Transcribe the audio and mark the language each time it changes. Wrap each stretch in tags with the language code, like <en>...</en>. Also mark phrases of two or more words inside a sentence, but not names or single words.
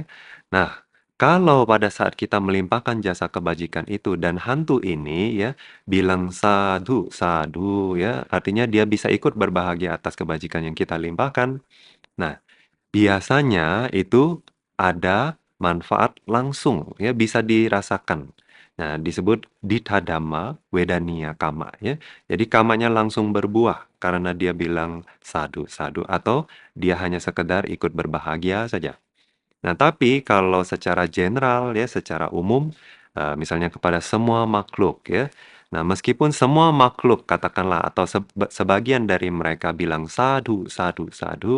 <id>Nah, kalau pada saat kita melimpahkan jasa kebajikan itu dan hantu ini ya bilang sadu, sadu ya, artinya dia bisa ikut berbahagia atas kebajikan yang kita limpahkan. Nah, biasanya itu ada manfaat langsung ya, bisa dirasakan. Nah, disebut</id> <pi>ditadama wedania kama</pi> <id>ya. Jadi kamanya langsung berbuah karena dia bilang sadu sadu atau dia hanya sekedar ikut berbahagia saja. Nah, tapi kalau secara general ya, secara umum misalnya kepada semua makhluk ya. Nah, meskipun semua makhluk katakanlah atau sebagian dari mereka bilang sadu sadu sadu.</id>